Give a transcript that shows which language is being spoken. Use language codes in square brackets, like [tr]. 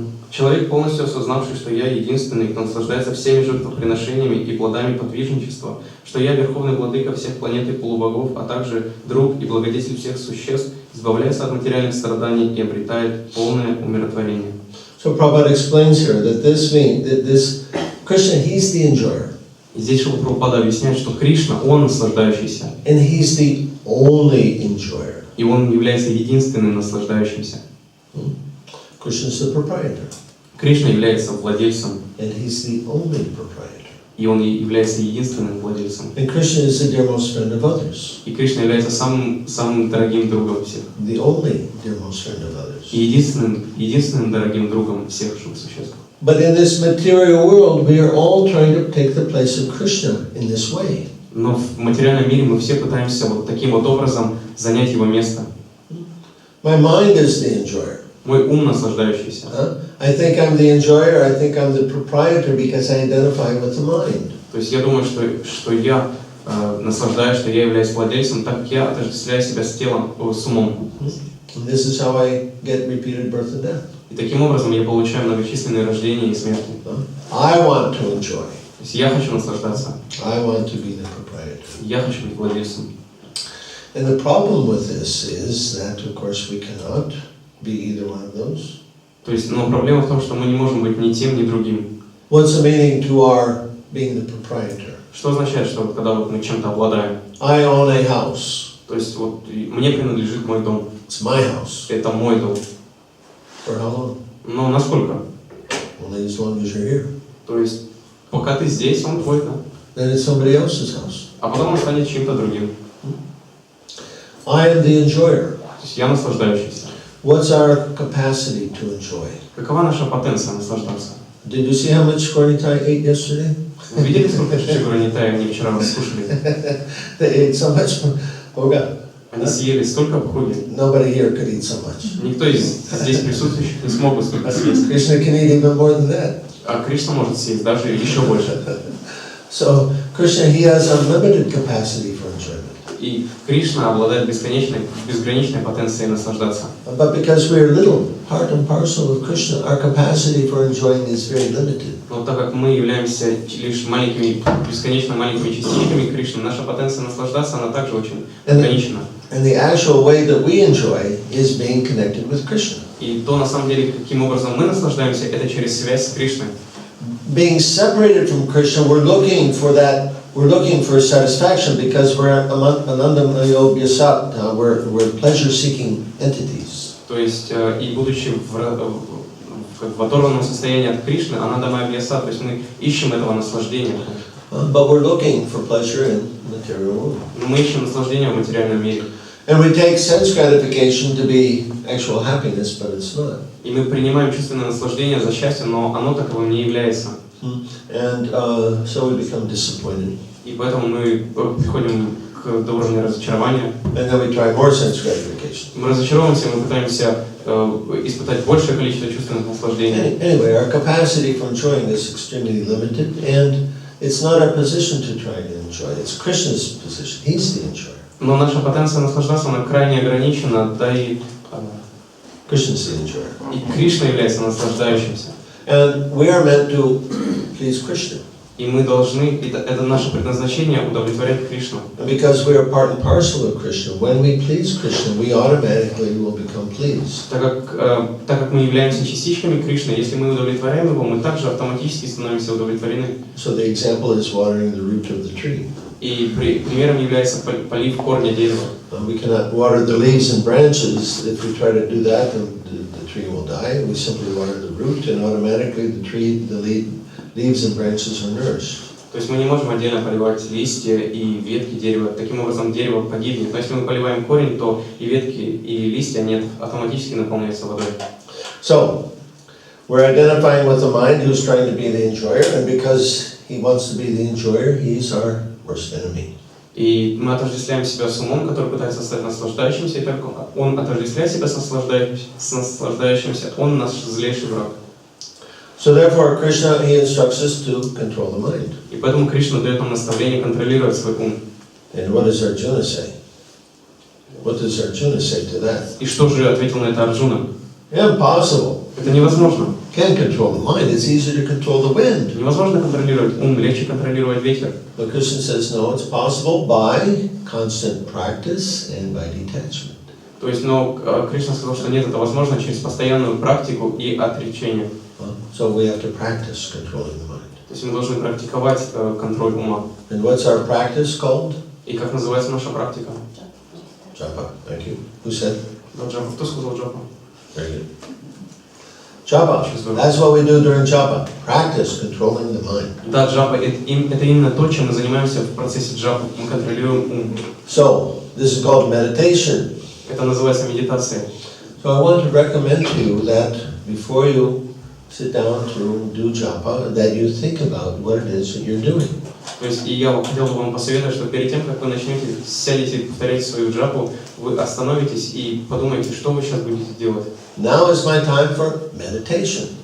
[ru] Человек, полностью осознавший, что я единственный, кто наслаждается всеми жертвоприношениями и плодами подвижничества, что я верховный владыка всех планет и полубогов, а также друг и благодетель всех существ, избавляется от материальных страданий и обретает полное умиротворение. [en] So Prabhupada explains here that this means that this Krishna, he's the enjoyer. [ru] И здесь Шрила Прабхупада объясняет, что Кришна, он наслаждающийся. [en] And he's the only enjoyer. [ru] И он является единственным наслаждающимся. [en] Krishna is the proprietor. [ru] Кришна является владельцем. [en] And he's the only proprietor. [ru] И он является единственным владельцем. [en] And Krishna is the dearmost friend of others. [ru] И Кришна является самым дорогим другом всех. [en] The only dearmost friend of others. [ru] И единственным дорогим другом всех живых существ. [en] But in this material world, we are all trying to take the place of Krishna in this way. [ru] Но в материальном мире мы все пытаемся вот таким вот образом занять его место. [en] My mind is the enjoyer. [ru] Мой ум наслаждающийся. [en] I think I'm the enjoyer, I think I'm the proprietor because I identify with the mind. [ru] То есть я думаю, что я наслаждаюсь, что я являюсь владельцем, так как я отождествляю себя с телом, с умом. [en] And this is how I get repeated birth and death. [ru] И таким образом я получаю многочисленные рождения и смерти. [en] I want to enjoy. [ru] То есть я хочу наслаждаться. [en] I want to be the proprietor. [ru] Я хочу быть владельцем. [en] And the problem with this is that, of course, we cannot be either one of those. [ru] То есть, но проблема в том, что мы не можем быть ни тем, ни другим. [en] What's the meaning to our being the proprietor? [ru] Что означает, что когда вот мы чем-то обладаем? [en] I own a house. [ru] То есть вот мне принадлежит мой дом. [en] It's my house. [ru] Это мой дом. [en] For how long? [ru] Но насколько? [en] Only as long as you're here. [ru] То есть пока ты здесь, он твой, да? [en] Then it's somebody else's house. [ru] А потом он станет чьим-то другим. [en] I am the enjoyer. [ru] То есть я наслаждающийся. [en] What's our capacity to enjoy? [ru] Какова наша потенция наслаждаться? [en] Did you see how much Gornitai ate yesterday? [ru] Вы видели, сколько шишигуранитая они вчера скушали? [en] They ate so much. Oh God. [ru] Они съели столько бхуги. [en] Nobody here could eat so much. [ru] Никто из здесь присутствующих не смог бы столько съесть. [en] Krishna can eat even more than that. [ru] А Кришна может съесть даже еще больше. [en] So Krishna, he has unlimited capacity for enjoyment. [ru] И Кришна обладает безграничной потенцией наслаждаться. [en] But because we are little, part and parcel of Krishna, our capacity for enjoying is very limited. [ru] Но так как мы являемся лишь бесконечно маленькими частичками Кришны, наша потенция наслаждаться, она также очень ограничена. [en] And the actual way that we enjoy is being connected with Krishna. [ru] И то, на самом деле, каким образом мы наслаждаемся, это через связь с Кришной. [en] Being separated from Krishna, we're looking for satisfaction because we're anandamayo vyasat, we're pleasure-seeking entities. [ru] То есть, и будучи в оторванном состоянии от Кришны, анандамая вьяса, то есть мы ищем этого наслаждения. [en] But we're looking for pleasure in material world. [ru] Но мы ищем наслаждение в материальном мире. [en] And we take sense gratification to be actual happiness, but it's not. [ru] И мы принимаем чувственное наслаждение за счастье, но оно таковым не является. [en] And so we become disappointed. [ru] И поэтому мы приходим к уровню разочарования. [en] And then we try more sense gratification. [ru] Мы разочаровываемся, мы пытаемся испытать большее количество чувственных наслаждений. [en] Anyway, our capacity for enjoying is extremely limited, and it's not our position to try to enjoy. It's Krishna's position. He's the enjoyer. [ru] Но наша потенция наслаждаться, она крайне ограничена, да и [en] Krishna's the enjoyer. [ru] и Кришна является наслаждающимся. [en] And we are meant to please Krishna. [ru] И мы должны, это наше предназначение, удовлетворять Кришну. [en] And because we are part and parcel of Krishna, when we please Krishna, we automatically will become pleased. [ru] Так как мы являемся частичками Кришны, если мы удовлетворяем его, мы также автоматически становимся удовлетворены. [en] So the example is watering the root of the tree. [ru] И примером является полив корня дерева. [en] We cannot water the leaves and branches. If we try to do that, then the tree will die. We simply water the root, and automatically the leaves and branches are nourished. [ru] То есть мы не можем отдельно поливать листья и ветки дерева. Таким образом дерево погибнет. Но если мы поливаем корень, то и ветки, и листья они автоматически наполняются водой. [en] So, we're identifying with the mind who's trying to be the enjoyer, and because he wants to be the enjoyer, he's our worst enemy. [ru] И мы отождествляем себя с умом, который пытается стать наслаждающимся, и только он отождествляет себя с наслаждающимся, он наш злейший враг. [en] So therefore, Krishna, he instructs us to control the mind. [ru] И поэтому Кришна дает нам наставление контролировать свой ум. [en] And what does Arjuna say? What does Arjuna say to that? [ru] И что же ответил на это Арджуна? [en] Impossible. [ru] Это невозможно. [en] Can't control the mind. It's easier to control the wind. [ru] Невозможно контролировать ум, легче контролировать ветер. [en] But Krishna says, no, it's possible by constant practice and by detachment. [ru] То есть, но Кришна сказал, что нет, это возможно через постоянную практику и отречение. [en] So we have to practice controlling the mind. [ru] То есть мы должны практиковать контроль ума. [en] And what's our practice called? [ru] И как называется наша практика? [en] Japa. Thank you. Who said? [ru] Джапа. Кто сказал джапа? [en] Very good. Japa. That's what we do during japa. Practice controlling the mind. [ru] Да, джапа это именно то, чем мы занимаемся в процессе джапы. Мы контролируем ум. [en] So this is called meditation. [ru] Это называется медитацией. [en] So I want to recommend to you that before you sit down to do japa, that you think about what it is that you're doing. [ru] То есть, и я хотел бы вам посоветовать, что перед тем, как вы начнете сядете и повторять свою джапу, вы остановитесь и подумайте, что вы сейчас будете делать. [en] Now is my time for meditation.